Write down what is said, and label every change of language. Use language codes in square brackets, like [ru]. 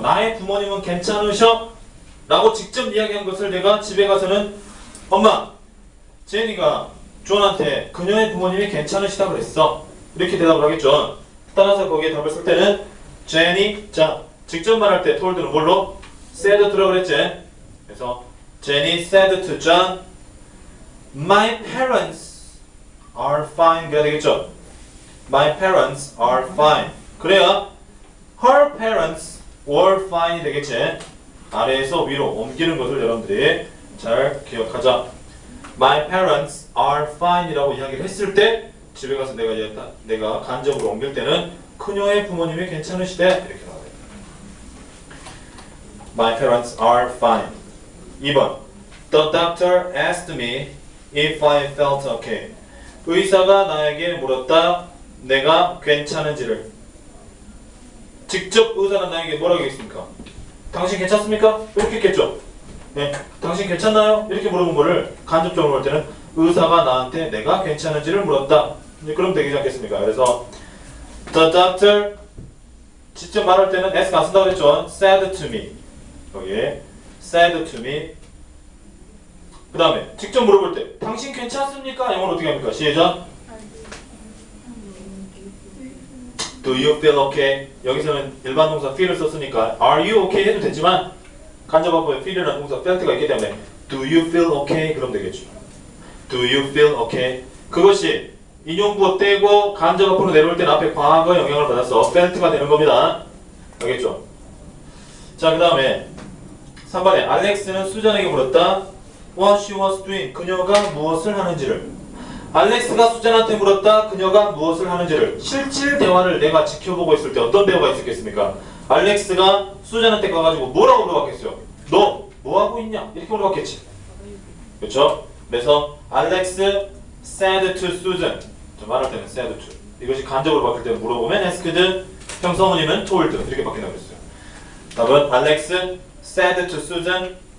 [ko] 나의 부모님은 괜찮으셔. 라고 직접 이야기한 것을 내가 집에 가서는 엄마, 제니가 존한테 그녀의 부모님이 괜찮으시다 그랬어. 이렇게 대답을 하겠죠. 따라서 거기에 답을 쓸 때는 제니, 자, 직접 말할 때 told는 뭘로? said to라고 그랬지. 그래서 [en] 제니 said to John, my parents are fine. [ko] 그래야 되겠죠. [en] My parents are fine. [ko] 그래야 [en] her parents were fine이 [ko] 되겠지. 아래에서 위로 옮기는 것을 여러분들이 잘 기억하자. [en] My parents are fine [ko] 이라고 이야기를 했을 때 집에 가서 내가 간접으로 옮길 때는 그녀의 부모님이 괜찮으시대 이렇게 나와요. [en] My parents are fine. [ko] 2번. [en] The doctor asked me if I felt okay. [ko] 의사가 나에게 물었다. 내가 괜찮은지를. 직접 의사는 나에게 뭐라고 했습니까? 당신 괜찮습니까? 이렇게 했겠죠. 네, 당신 괜찮나요? 이렇게 물어본 거를 간접적으로 볼 때는 의사가 나한테 내가 괜찮은지를 물었다. 그럼 되지 않겠습니까? 그래서 [en] the doctor [ko] 직접 말할 때는 s 안 쓴다고 그랬죠. [en] said to me. [ko] 여기에 [en] said to me. [ko] 그 다음에 직접 물어볼 때 당신 괜찮습니까? 영어로 어떻게 합니까? 시작. [en] Do you feel okay? [ko] 여기서는 일반 동사 feel을 썼으니까 [en] are you okay [ko] 해도 되지만 간접화법에 feel이라는 동사 felt가 있기 때문에 [en] do you feel okay? [ko] 그럼 되겠죠. [en] Do you feel okay? [ko] 그것이 인용부호 떼고 간접화법으로 내려올 때는 앞에 과거 영향을 받아서 felt가 되는 겁니다. 알겠죠? 자, 그 다음에 3번에 알렉스는 수잔에게 물었다. [en] What she was doing. [ko] 그녀가 무엇을 하는지를. 알렉스가 수잔한테 물었다. 그녀가 무엇을 하는지를. 실질 대화를 내가 지켜보고 있을 때 어떤 대화가 있었겠습니까? 알렉스가 수잔한테 가가지고 뭐라고 물어봤겠어요? 너 뭐하고 있냐? 이렇게 물어봤겠지. 그렇죠? 그래서 [en] 알렉스 said to Susan. [ko] 말할 때는 said to. 이것이 간접으로 바뀔 때 물어보면 asked, 형성문이면 told 이렇게 바뀐다고 했어요. 답은 [en] 알렉스 said to Susan.